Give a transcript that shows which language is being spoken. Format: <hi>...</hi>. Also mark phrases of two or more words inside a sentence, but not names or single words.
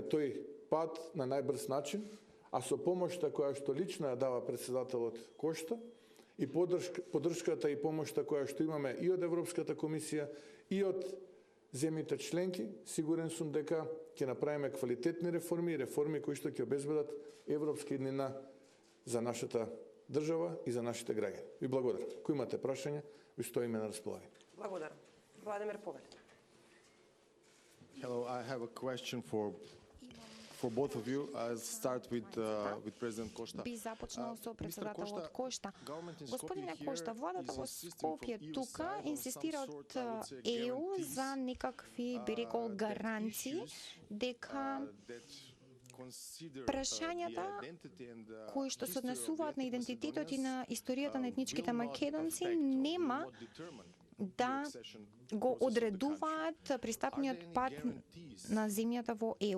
<mk>тој пат на најбрз начин, а со помошта која што лично ја дава председателот Кошта и поддршката и помошта која што имаме и од Европската комисија и од земјите членки, сигурен сум дека ќе направиме квалитетни реформи кои што ќе обезбедат европска иднина за нашата држава и за нашите граѓани. Ви благодарам. Ако имате прашања, ви стоиме на располагање. Благодарам. Владимир Повелет.</mk> <en>Hello, I have a question for both of you. I'll start with President Costa.</en> <mk>Би започнал со председателот Кошта. Господине Кошта, владата во Скопје тука инсистира од ЕУ за некакви, би рекол, гаранции дека прашањата кои што се однесуваат на идентитетот и на историјата на етничките македонци нема да го одредуваат пристапниот пат на земјата во ЕУ.</mk>